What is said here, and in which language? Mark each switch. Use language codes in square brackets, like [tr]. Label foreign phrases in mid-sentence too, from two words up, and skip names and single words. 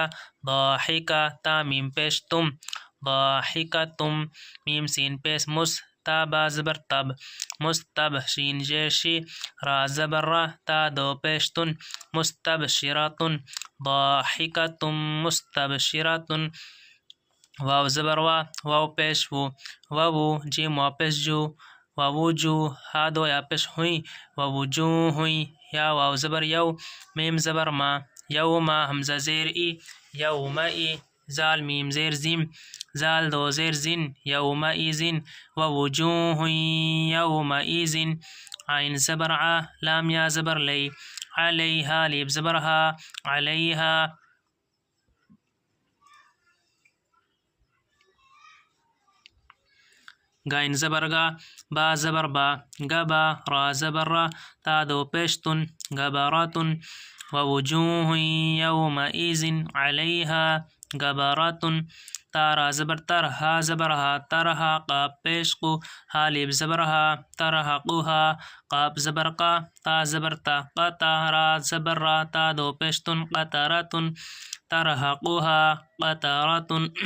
[ur] ضاحکہ، تا میم پیش تم، ضاحکتم، میم سین پیش مس، تا با زبر تب، مستب، شین زیر شی، را زبر را، تا دو پیشتن، مستبشراتن، [ar] ضاحکتم مستبشراتن، [ur] واو زبر وا، واو پیش و، وو، جیم واو پیش جو، ووجو، ہا دو یا پیش ہوئی، ووجوہ ہوئی، یا واو زبر یو، میم زبر ما، یوما، حمزہ زیر ای، یومئی، زال میم زیر زم، زال دو زیر زن، یومئذن، [ar] ووجوہ یومئذ، [ur] عین زبر ع، لام یا زبر لی، علیہا، لیب زبر ہا، علیہا، گائن زبر گا، با زبر با، گبا، را زبر را، تا دو پیشتن، گبراتن، [ar] ووجوہ یومئذ علیہا گبراتن، [ur] تا را زبر تر، ہا زبر ہا، ترہا، قاف پیش قو، ہا لیب زبر ہا، ترہقوہا، قاف زبر قا، تا زبر تا، قطا، را زبر را، تا دو پیشتن، قطراتن، [ar] ترہقوہا قطراتن،